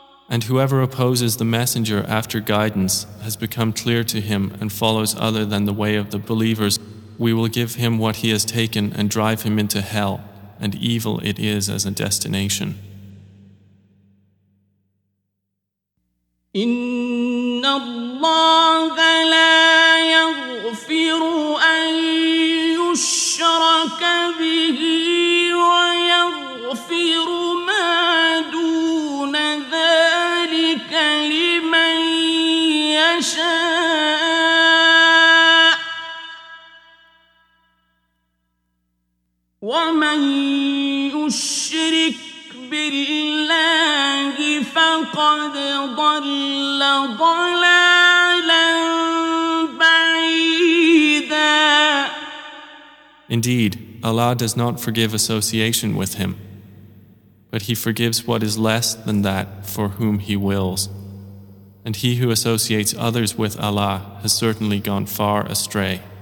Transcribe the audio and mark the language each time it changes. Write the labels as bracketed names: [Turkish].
[English] And whoever opposes the messenger after guidance has become clear to him and follows other than the way of the believers, we will give him what he has taken and drive him into hell, and evil it is as a destination. [Arabic] إن الله لا يغفر أن يشرك به ويغفر ما دون ذلك لمن يشاء ومن يشرك بالله فقد ضل ضلالا بعيدا. [English] Indeed, Allah does not forgive association with him, but he forgives what is less than that for whom he wills. And he who associates others with Allah has certainly gone far astray.